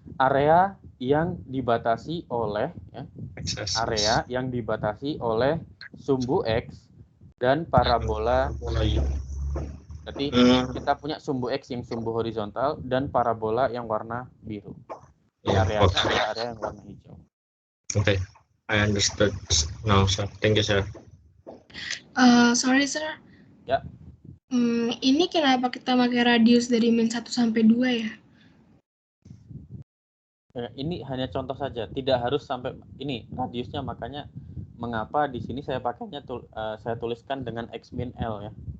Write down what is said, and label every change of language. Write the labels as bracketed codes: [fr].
[id] Area yang dibatasi oleh area yang dibatasi oleh sumbu x dan parabola y. Berarti kita punya sumbu x yang sumbu horizontal dan parabola yang warna biru. Area adalah area yang warna hijau. [en] Okay, I understood now, sir. Thank you, sir. Sorry, sir. [id] Ya. Ini kenapa kita pakai radius dari min 1 sampai 2 ya? Ini hanya contoh saja, tidak harus sampai ini radiusnya, makanya mengapa di sini saya pakainya saya tuliskan dengan x min L ya.